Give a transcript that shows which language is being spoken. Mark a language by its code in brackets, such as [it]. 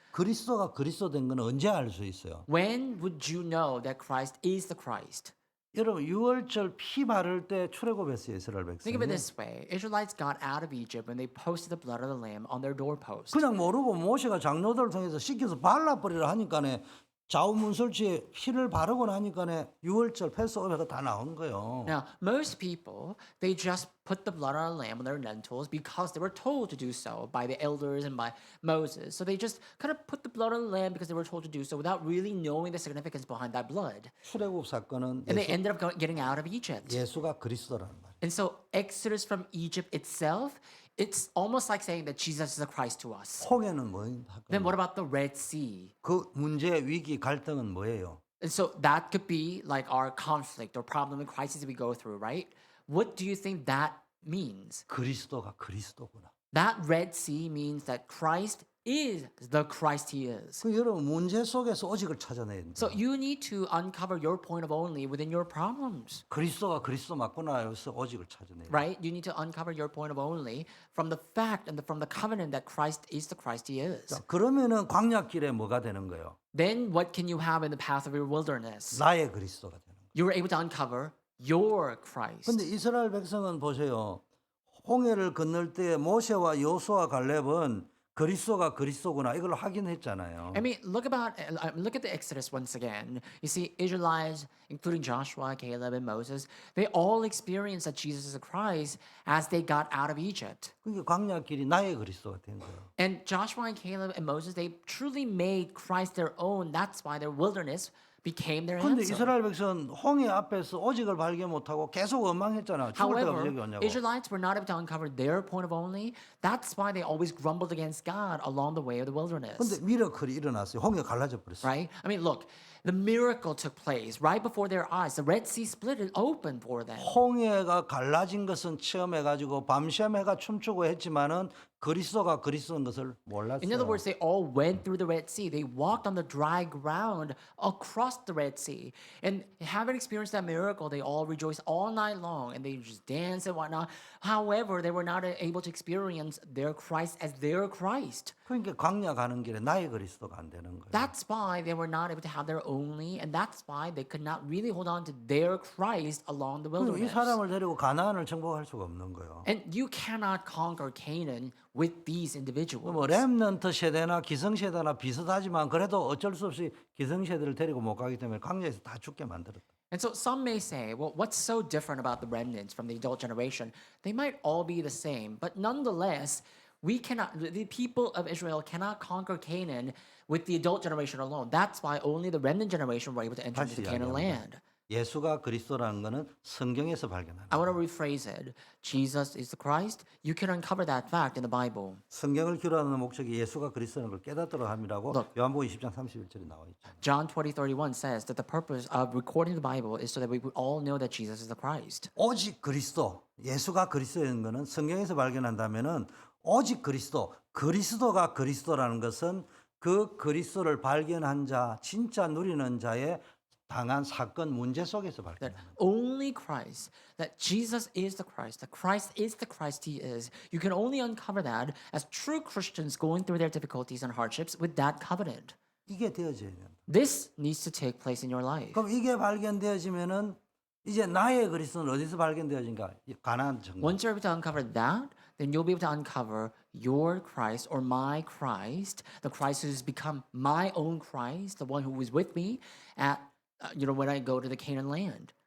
[ko] 그리스도가 그리스도 된 건 언제 알 수 있어요? [en] When would you know that Christ is the Christ? [ko] 여러분 유월절 피 바를 때 출애굽했어요 이스라엘 [en] Think of it this way. Israelites got out of Egypt when they posted the blood of the lamb on their doorpost. [ko] 그냥 모르고 모세가 장로들을 통해서 시켜서 발라버리라 하니까네 좌우문설치에 피를 바르고 나니까네 유월절 패스오버가 다 나온 거예요. [en] Now, most people, they just put the blood on a lamb on their lentils because they were told to do so by the elders and by Moses. So they just kind of put the blood on the lamb because they were told to do so without really knowing the significance behind that blood. [ko] 출애굽 사건은 [en] And they ended up getting out of Egypt. [ko] 예수가 그리스도라는 말이에요. [en] And so Exodus from Egypt itself, it's almost like saying that Jesus is the Christ to us. [ko] 홍해는 뭐입니까? [en] Then what about the Red Sea? [ko] 그 문제, 위기, 갈등은 뭐예요? [en] And so that could be like our conflict or problem and crisis we go through, right? What do you think that means? [ko] 그리스도가 그리스도구나. [en] That Red Sea means that Christ is the Christ he is. [ko] 그 여러분 문제 속에서 오직을 찾아내야 된다. [en] So you need to uncover your point of only within your problems, [ko] 그리스도가 그리스도 맞구나 해서 오직을 찾아내야 돼. [en] right? You need to uncover your point of only from the fact and from the covenant that Christ is the Christ he is. [ko] 자, 그러면은 광야길에 뭐가 되는 거예요? [en] Then what can you have in the path of your wilderness? [ko] 나의 그리스도가 되는 거예요. [en] You were able to uncover your Christ. [ko] 근데 이스라엘 백성은 보세요. 홍해를 건널 때 모세와 여호수아 갈렙은 그리스도가 그리스도구나 이걸 확인했잖아요. [en] I mean, look at the Exodus once again. You see, Israelites, including Joshua, Caleb, and Moses, they all experienced that Jesus is the Christ as they got out of Egypt. [ko] 그게 광야길이 나의 그리스도가 된 거예요. [en] And Joshua and Caleb and Moses, they truly made Christ their own. That's why their wilderness became their [ko] 근데 [en] answer. [ko] 이스라엘 백성은 홍해 앞에서 오직을 발견 못하고 계속 원망했잖아. 죽을 때가 [en] However, [ko] 여기 왔냐고. [en] Israelites were not able to uncover their point of only. That's why they always grumbled against God along the way of the wilderness. [ko] 근데 미러클이 일어났어요. 홍해가 갈라져 버렸어요. [en] Right? I mean, look, the miracle took place right before their eyes. The Red Sea split it open for them. [ko] 홍해가 갈라진 것은 체험해 가지고 밤샘 해가 춤추고 했지만은 그리스도가 그리스도인 것을 몰랐어요. [en] In other words, they all went through the Red Sea. They walked on the dry ground across the Red Sea. And having experienced that miracle, they all rejoiced all night long and they just danced and whatnot. However, they were not able to experience their Christ as their Christ. [ko] 그러니까 광야 가는 길에 나의 그리스도가 안 되는 거예요. [en] That's why they were not able to have their only, and that's why they could not really hold on to their Christ along the [ko] 그럼 이 [en] wilderness. [ko] 사람을 데리고 가나안을 정복할 수가 없는 거예요. [en] And you cannot conquer Canaan with these individuals. [ko] 뭐 렘넌트 세대나 기성세대나 비슷하지만 그래도 어쩔 수 없이 기성세대를 데리고 못 가기 때문에 광야에서 다 죽게 만들었다. [en] And so some may say, well, what's so different about the remnants from the adult generation? They might all be the same, but nonetheless, the people of Israel cannot conquer Canaan with the adult generation alone. That's why only the remnant generation were able to enter into [ko] 다시 [en] the Canaan [ko] 이야기합니다. [en] land. [ko] 예수가 그리스도라는 것은 성경에서 발견합니다. [en] I want to rephrase it. Jesus is the Christ. You can uncover that fact in the Bible. [ko] 성경을 규라는 목적이 예수가 그리스도라는 걸 깨닫도록 함이라고 [en] Look. [ko] 요한복음 20장 31절에 나와 있죠. [en] John 20:31 says that the purpose of recording the Bible is so that we would all know that Jesus is the Christ. [ko] 오직 그리스도, 예수가 그리스도인 것은 성경에서 발견한다면은 오직 그리스도, 그리스도가 그리스도라는 것은 그 그리스도를 발견한 자, 진짜 누리는 자의 당한 사건 문제 속에서 [en] That [ko] 발견합니다. [en] only Christ, that Jesus is the Christ, that Christ is the Christ he is. You can only uncover that as true Christians going through their difficulties and hardships with that covenant. [ko] 이게 되어져야 된다. [en] This needs to take place in your life. [ko] 그럼 이게 발견되어지면은 이제 나의 그리스도는 어디서 발견되어진가? 가나안 정복. [en] Once you're able to uncover that, then you'll be able to uncover your Christ or my Christ, the Christ who's become my own Christ, the one who was with me at when I go to the Canaan land.